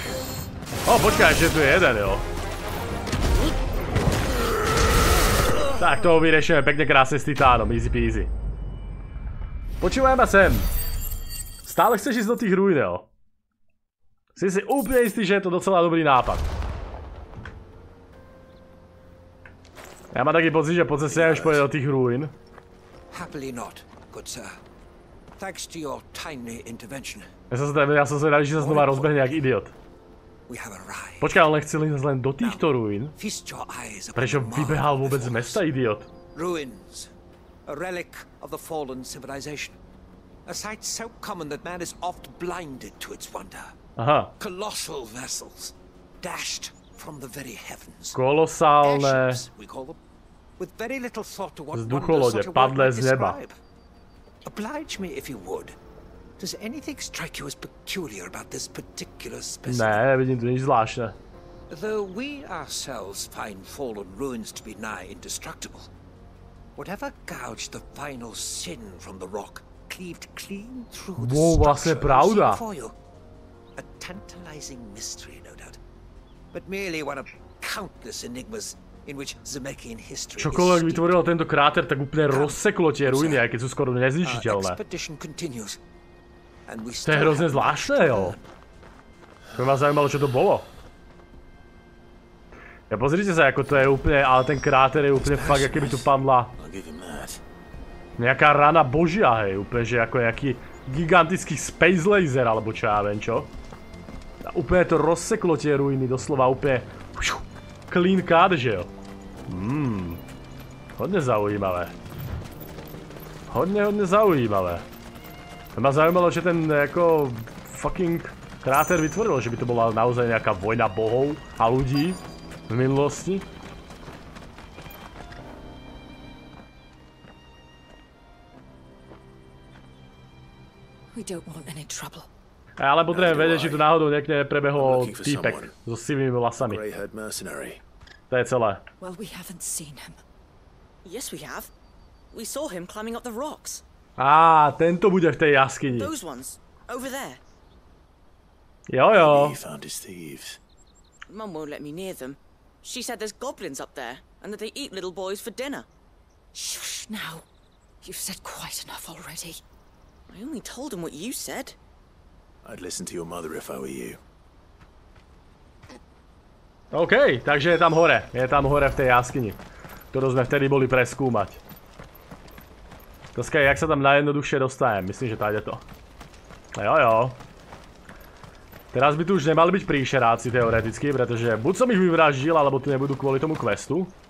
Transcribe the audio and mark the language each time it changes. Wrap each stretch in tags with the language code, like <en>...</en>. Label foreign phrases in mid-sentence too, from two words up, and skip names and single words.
<sk>O, počkaj, že tu je jeden, jo. Tak, toho vyriešime pekne krásne s titánom,</sk> <en>easy peasy.</en> <sk>Počúvaj ma sem. Stále chceš ísť do tých ruín, jo? Si úplne istý, že je to docela dobrý nápad. Ja mám taký pocit, že po ceste už pôjde do tých ruín.</sk> <en>Happily not, good sir. Thanks to your timely intervention.</en> <sk>Ja som zvedavý, že sa znova rozbehne jak idiot. Počkaj, on chcel ísť len do týchto ruín? Prečo vybehal vôbec z mesta, idiot?</sk> <en>Ruins. A relic of the fallen civilization. A sight so common that man is oft blinded to its wonder.</en> <sk>Aha.</sk> <en>Colossal vessels, dashed from the very heavens.</en> <sk>Kolosálne vzducholode padlé z neba.</sk> <en>Oblige me if you would. Does anything strike you as peculiar about this particular specimen?</en> <sk>Ne, nevidím tu nič zvláštne.</sk> <en>Though we ourselves find fallen ruins to be nigh indestructible, whatever gouged the final sin from the rock cleaved clean through the structure for you. A tantalizing mystery, no doubt, but merely one of countless enigmas in which Zemeckien history is.</en> <sk>Čokoľvek vytvorilo tento kráter, tak úplne rozseklo tie ruiny, aj keď sú skoro nezničiteľné. To je hrozne zvláštne, jo. To ma zaujímalo, čo to bolo. Ja pozrite sa, ako to je úplne, ale ten kráter je úplne fakt, aké by tu padla nejaká rana božia, hej, úplne, že ako nejaký gigantický</sk> <en>space laser,</en> <sk>alebo čo ja viem, čo. A úplne to rozseklo tie ruiny, doslova úplne</sk> <en>clean cut,</en> <sk>že jo. Hodne zaujímavé. Hodne zaujímavé. To ma zaujímalo, že ten ako fucking kráter vytvoril, že by to bola naozaj nejaká vojna bohov a ľudí v minulosti. Ale potrebujem vedieť, či tu náhodou niekde prebehol týpek so sivými vlasami. To je celé.</sk> <en>Well, we haven't seen him. Yes, we have. We saw him climbing up the rocks.</en> <sk>Á, tento bude v tej jaskyni.</sk> <en>Those ones, over there.</en> <sk>Jo.</sk> <en>He found his thieves. Mum won't let me near them. She said there's goblins up there, and that they eat little boys for dinner. Shush now. You've said quite enough already. I only told him what you said. I'd listen to your mother if I were you.</en> <sk>OK, takže je tam hore. Je tam hore v tej jaskyni, ktorú sme vtedy boli preskúmať. Otázka je, jak sa tam najjednoduchšie dostanem. Myslím, že táde to. Jo. Teraz by tu už nemali byť príšeráci teoreticky, pretože buď som ich vyvraždil, alebo tu nebudú kvôli tomu questu.</sk>